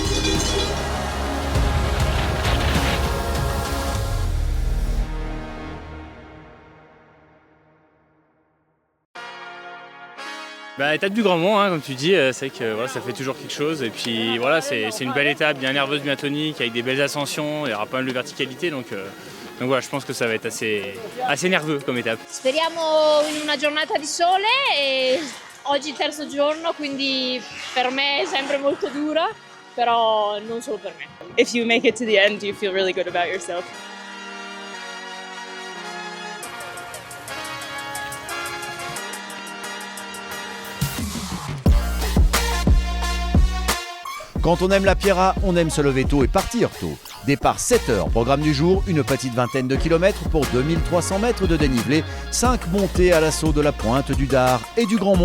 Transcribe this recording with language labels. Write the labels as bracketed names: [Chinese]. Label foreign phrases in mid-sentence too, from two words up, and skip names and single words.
[French] Étape du Grand Mont, comme tu dis, c'est que ça fait toujours quelque chose. Et puis voilà, c'est une belle étape, bien nerveuse, bien tonique, avec des belles ascensions. Il y aura pas mal de verticalité, donc voilà, je pense que ça va être assez nerveux comme étape. [Italian] Speriamo in una giornata di sole e oggi il terzo giorno, quindi per me è sempre molto dura, però non solo per me. [English] If you make it to the end, you feel really good about yourself. [French] Quand on aime la Pierra, on aime se lever tôt et partir tôt. Départ 7h, programme du jour, une petite vingtaine de kilomètres pour 2300 mètres de dénivelé, 5 montées à l'assaut de la pointe du Dard et du Grand Mont.